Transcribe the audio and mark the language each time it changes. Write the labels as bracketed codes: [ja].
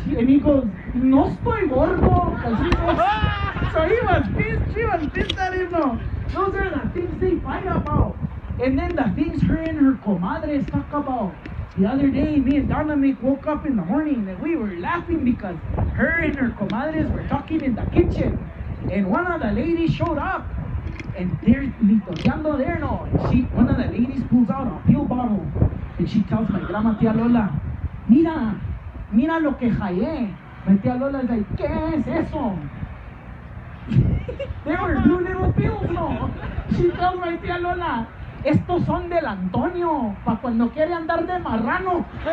[en] And he goes, [es] no estoy gordo. [en] So he was pissed, she was pissed at him, no. Those are the things they fight about. And then the things her and her comadres talk about. The other day, me and Dynamic woke up in the morning and we were laughing because her and her comadres were talking in the kitchen. And one of the ladies showed up and they're litoteando there, no. And one of the ladies pulls out a pill bottle and she tells my grandma tia Lola, [es] mira lo que hallé. [en] My tia Lola is like, [es] ¿qué es eso? [en] They were 2 little pills, no. She tells my tia Lola, [es] estos son del Antonio, pa' cuando quiere andar de marrano.